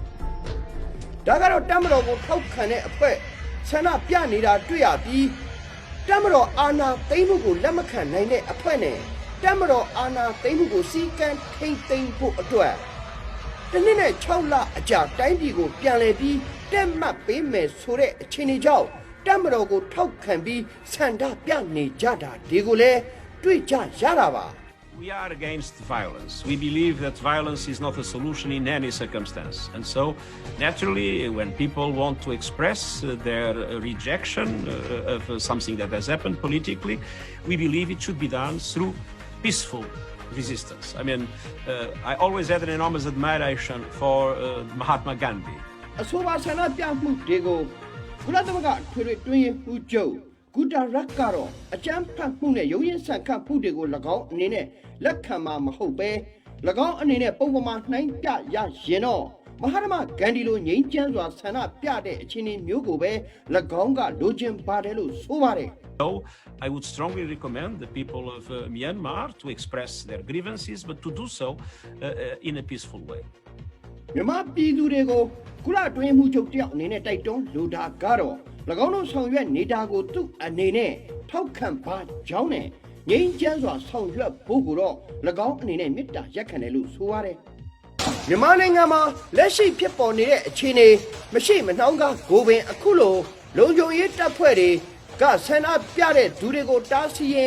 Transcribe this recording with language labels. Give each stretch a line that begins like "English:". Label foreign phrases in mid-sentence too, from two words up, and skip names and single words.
Burmese: ဒါကတော့တပ်မတော်ကိုထောက်ခံတဲ့အဖွဲ့ဆန္ဒပြနေတာတွေ့ရပြီးတက်မတော်အာဏာသိမ်းမှုကိုလက်မခံနိုင်တဲ့အဖွဲ့နဲ့တက်မတော်အာဏာသိမ်းမှုကိုစီကံထိမ့်သိမ်းဖို့အတွက်တနည်းနဲ့6လအကြာတိုင်းပြည်ကိုပြန်လည်ပြီးတက်မှတ်ပေးမယ်ဆိုတဲ့အခြေအနေကြောင့်တက်မတော်ကိုထောက်ခံပြီးဆန္ဒပြနေကြတာဒီကိုလည်းတွေ့ကြရတာပါ
English: We are against violence. We believe that violence is not a solution in any circumstance. And so, naturally, when people want to express their rejection of something that has happened politically, we believe it should be done through peaceful resistance. I mean, I always had an enormous admiration for Mahatma Gandhi.
Burmese: အဆိုပါဆန္ဒပြမှုတွေကိုကုလသမဂ္ဂထွေထွေတွင်းမှုချုပ်ဂူတာရက်ကတော့အကြမ်းဖက်မှုနဲ့ရုံးရင်ဆန်ခတ်မှုတွေကို၎င်းအနေနဲ့လက်ခံမှာမဟုတ်ပဲ၎င်းအနေနဲ့ပုံပေါ်မှာနှိုင်းပြရရင်တော့မဟာတမဂန္ဒီလိုငြိမ်းချမ်းစွာဆန္ဒပြတဲ့အခြေအနေမျိုးကိုပဲ၎င်းကလိုချင်ပါတယ်လို့ဆိုပါတယ်
English: So, I would strongly recommend the people of Myanmar to express their grievances, but to do so in a peaceful way.
Burmese: မြန်မာပြည်သူတွေကိုကုလအတွင်းမှုချုပ်တယောက်အနေနဲ့တိုက်တွန်းလိုတာကတော့၎င်းတို့ဆောင်ရွက်နေတာကိုသူ့အနေနဲ့ထောက်ခံပါကြောင်းနဲ့ငြိမ်းချမ်းစွာဆောင်ရွက်ဖို့ကိုတော့၎င်းအနေနဲ့မေတ္တာရက်ခံ တယ်လို့ဆိုရတယ်မြန်မာနိုင်ငံမှာလက်ရှိဖြစ်ပေါ်နေတဲ့အခြေအနေမရှိမနှောင်းကားကိုပင်အခုလိုလုံခြုံရေးတပ်ဖွဲ့တွေကဆန္ဒပြတဲ့သူတွေကိုတားဆီးရင်